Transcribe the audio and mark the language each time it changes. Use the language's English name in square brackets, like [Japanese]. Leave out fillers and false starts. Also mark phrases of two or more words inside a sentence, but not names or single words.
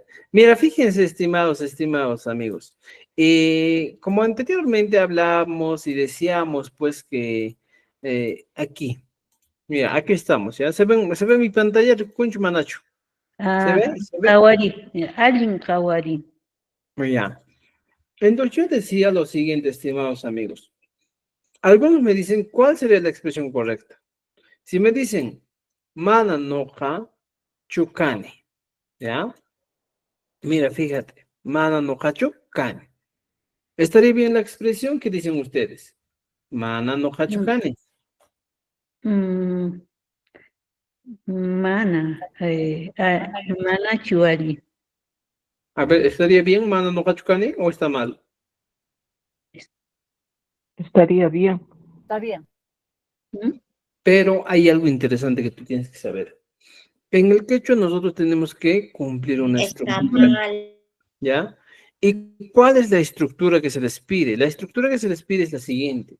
[Spanish] Mira, fíjense, estimados amigos. Como anteriormente hablábamos y decíamos, pues que aquí, mira, aquí estamos, ¿ya? Se ve mi pantalla, Kunch Manacho. ¿Se Ah, ve? ¿Se ve? [Quechua] Hawari, allí, Hawari. [Spanish] Ya. Entonces yo decía lo siguiente, estimados amigos. Algunos me dicen, ¿cuál sería la expresión correcta? Si me dicen, [Quechua] mana noja chukani, [Spanish] ¿ya? Mira, fíjate, [Quechua] mana noja chukani. [Spanish] ¿Estaría bien la expresión que dicen ustedes? [Quechua] Mana noja chukani. Mm, mana, mana chuari. [Spanish] A ver, ¿estaría bien [Quechua] mana noja chukani [Spanish] o está mal? Estaría bien. Está bien. ¿Mm? Pero hay algo interesante que tú tienes que saber. En el quechua nosotros tenemos que cumplir una estructura, ¿ya? ¿Y cuál es la estructura que se les pide? La estructura que se les pide es la siguiente.